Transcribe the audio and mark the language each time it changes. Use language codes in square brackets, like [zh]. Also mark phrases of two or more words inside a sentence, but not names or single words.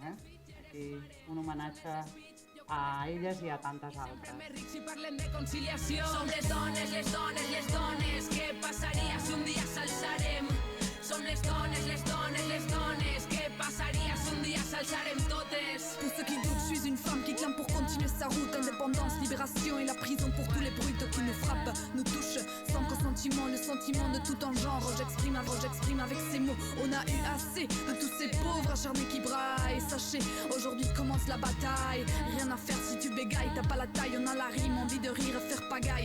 [ca] Aquí un homenatge a elles i a tantes altres. Rics i parlem de conciliació. Som les dones, què passaria si un dia s'alçarem? Som les dones, què passaria si un dia s'alçarem totes? [fr] Pour ceux qui doutent, je suis une femme qui clame pour continuer sa route. Indépendance, libération et la prison pour tous les brutes qui nous frappent, nous touchent sans consentement, le sentiment de tout en genre. J'exprime avec ces mots. On a eu assez de tous ces pauvres acharnés qui braillent. Sachez, aujourd'hui commence la bataille. Rien à faire si tu bégayes, t'as pas la taille, on a la rime, envie de rire, faire pagaille.